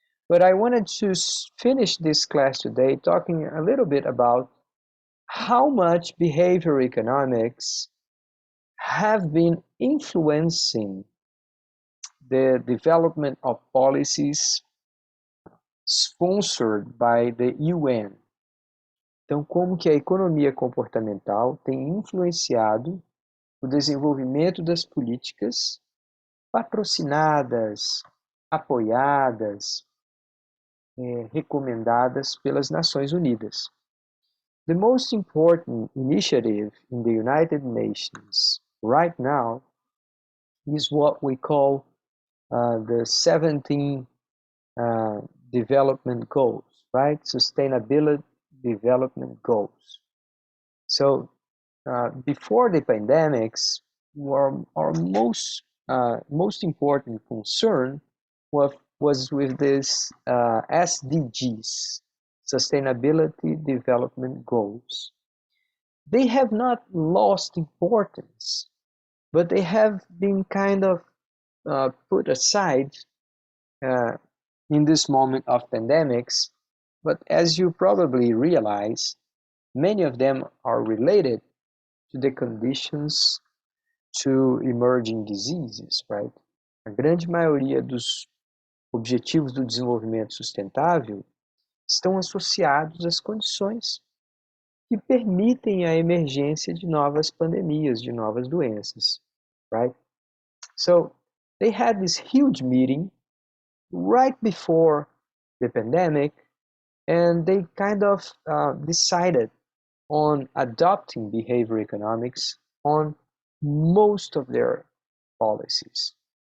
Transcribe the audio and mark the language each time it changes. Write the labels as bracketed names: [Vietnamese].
[English] But I wanted to finish this class today talking a little bit about how much behavior economics have been influencing the development of policies sponsored by the UN. [Portuguese] Então, como que a economia comportamental tem influenciado o desenvolvimento das políticas patrocinadas, apoiadas, recomendadas pelas Nações Unidas. [English] The most important initiative in the United Nations right now is what we call the 17 development goals, right? Sustainability development goals. So before the pandemics, our most important concern was with this SDGs, Sustainability Development Goals. They have not lost importance, but they have been kind of put aside in this moment of pandemics. But as you probably realize, many of them are related to the conditions to emerging diseases, right? [Portuguese] A grande maioria dos objetivos do desenvolvimento sustentável estão associados às condições que permitem a emergência de novas pandemias, de novas doenças, right? [English] So they had this huge meeting right before the pandemic, and they kind of decided on adopting behavior economics on most of their policies.